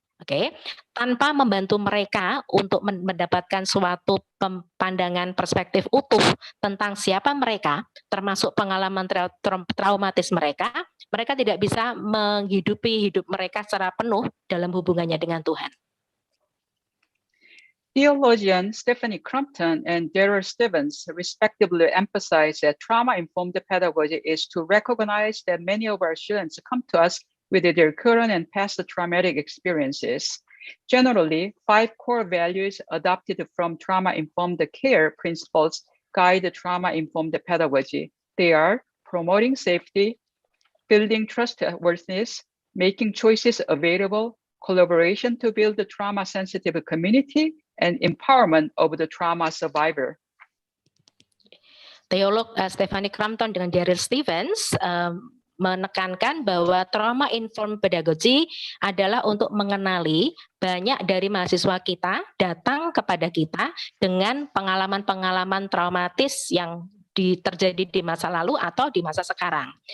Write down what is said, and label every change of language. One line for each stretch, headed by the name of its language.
Indonesian: Oke, tanpa membantu mereka untuk mendapatkan suatu pandangan perspektif utuh tentang siapa mereka, termasuk pengalaman traumatis mereka tidak bisa menghidupi hidup mereka secara penuh dalam hubungannya dengan Tuhan.
English: Theologian Stephanie Crumpton and Darrell Stevens respectively emphasize that trauma-informed pedagogy is to recognize that many of our students come to us with their current and past traumatic experiences. Generally, 5 core values adopted from trauma-informed care principles guide the trauma-informed pedagogy. They are promoting safety, building trustworthiness, making choices available, collaboration to build the trauma-sensitive community, and empowerment of the trauma survivor.
Indonesian: Teolog Stephanie Crumpton dengan Darrell Stevens menekankan bahwa trauma-informed pedagogy adalah untuk mengenali banyak dari mahasiswa kita datang kepada kita dengan pengalaman-pengalaman traumatis yang terjadi di masa lalu atau di masa sekarang.